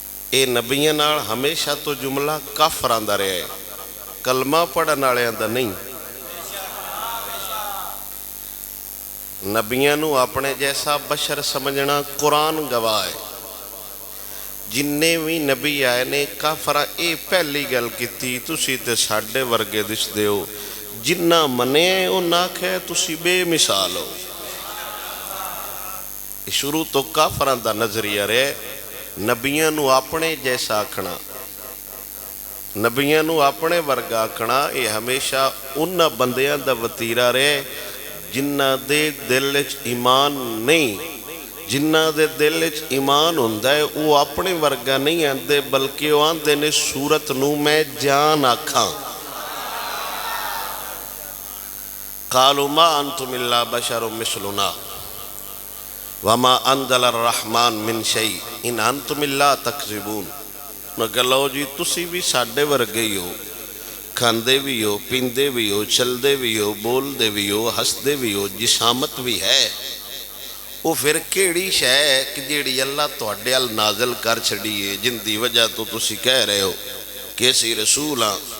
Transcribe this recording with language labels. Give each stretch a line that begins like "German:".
Punjabi: اے نبیاں نال ہمیشہ تو جملہ کافراں دا رہیا ہے، کلمہ پڑھن والیاں دا نہیں. نبیاں نو اپنے جیسا بشر سمجھنا قرآن گواہ ہے. جننے بھی نبی آئے نے کافراں اے پہلی گل کیتی تسی تے ساڈے ورگے دسدے ہو، جنہ منے انہاں آکھیا تسی بے مثال ہو. شروع تو کافراں دا نظریہ رہے نبیاں نو اپنے جیسا آکھنا، نبیاں نو اپنے ورگا آکھنا، اے ہمیشہ انہاں بندیاں دا وتیرا رہے جنہ دے دل وچ ایمان نہیں. جنہ دے دل وچ ایمان ہوندا ہے وہ اپنے ورگا نہیں آندے بلکہ وہ آندے نے صورت نو میں جان آکھاں.
Arabic: قالوا ما انتم الا بشر مثلنا وما انزل الرحمن من شيء ان انتم الا تكذبون.
Punjabi: میں کہ لو جی تسی بھی ساڈے ورگے ہی ہو، کھاندے بھی ہو، پیندے بھی ہو، چلدے بھی ہو، بولدے بھی ہو، ہسدے بھی ہو، جسامت بھی ہے. وہ پھر کیڑی شے ہے کہ جیڑی اللہ تواڈے ال نازل کر چھڑیے جن دی وجہ تو تسی کہہ رہے ہو کہ اسی رسول ہاں.